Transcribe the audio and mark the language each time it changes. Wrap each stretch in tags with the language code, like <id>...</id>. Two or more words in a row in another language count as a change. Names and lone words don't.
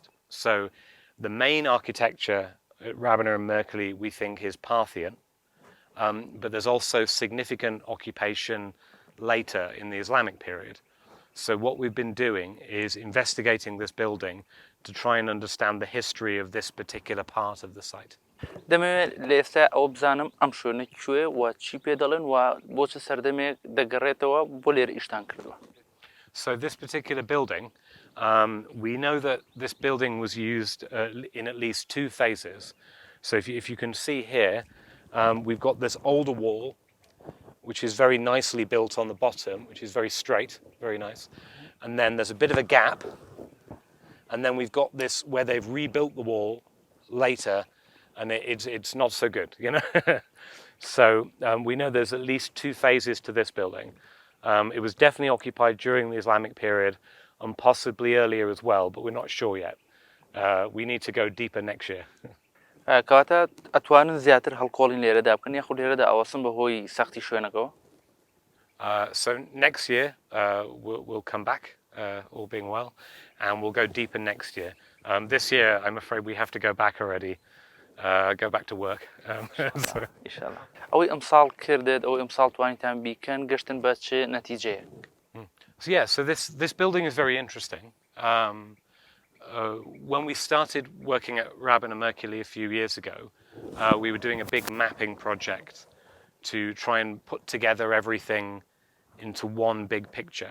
<en>So the main architecture at Rabana and Mercury we think is Parthian, but there's also significant occupation later in the Islamic period. So what we've been doing is investigating this building to try and understand the history of this particular part of the site.</en> <ckb>دەمەوێت لە ئێستا ئەوە بزانم ئەم شوێنە کوێ و چی پێ دەڵێن و بۆ چ سەردەمێک دەگەڕێتەوە بۆ لێرە ئیشتان کردووە.</ckb> <en>So this particular building, we know that this building was used in at least 2 phases. So if you can see here, we've got this older wall, which is very nicely built on the bottom, which is very straight, very nice. And then there's a bit of a gap. And then we've got this where they've rebuilt the wall later, and it's not so good, you know. So we know there's at least 2 phases to this building. It was definitely occupied during the Islamic period and possibly earlier as well, but we're not sure yet. We need to go deeper next year.</en> <ckb>کەواتە ئەتوانن زیاتر هەڵکۆڵین لێرەدا بکەن یاخود لێرەدا ئەوەسم بەهۆی سەختی شوێنەکەەوە.</ckb> <en>So next year we'll come back, all being well, and we'll go deeper next year. This year, I'm afraid we have to go back already, go back to work. So.</en> <ckb>ئینشاءڵڵا ئەوەی ئەمساڵ کردێت ئەوەی ئەمساڵ توانیتان بیکەن گەشتن بە چ نەتیجەیەک.</ckb> <en>So yeah, so this building is very interesting. When we started working at Rabana Mercury a few years ago, we were doing a big mapping project to try and put together everything into one big picture.</en>